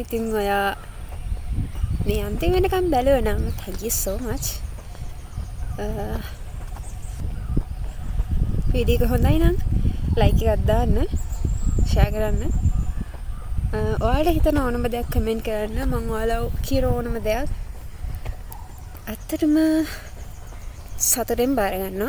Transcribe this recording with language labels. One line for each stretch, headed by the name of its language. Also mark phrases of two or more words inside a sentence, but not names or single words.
Sinhala: ඉතින් ඔයා මේ අන්තිම වෙනකම් බැලුවා නම්
English: thank you so much.
Sinhala: වීඩියෝ එක හොඳයි නම් like එකක් දාන්න, share කරන්න. ඔයාලට හිතන ඕනම දෙයක් කමෙන්ට් කරන්න. මම ඔයාලා කියන ඕනම දෙයක් ඇත්තටම සතුටෙන් බාර ගන්නවා.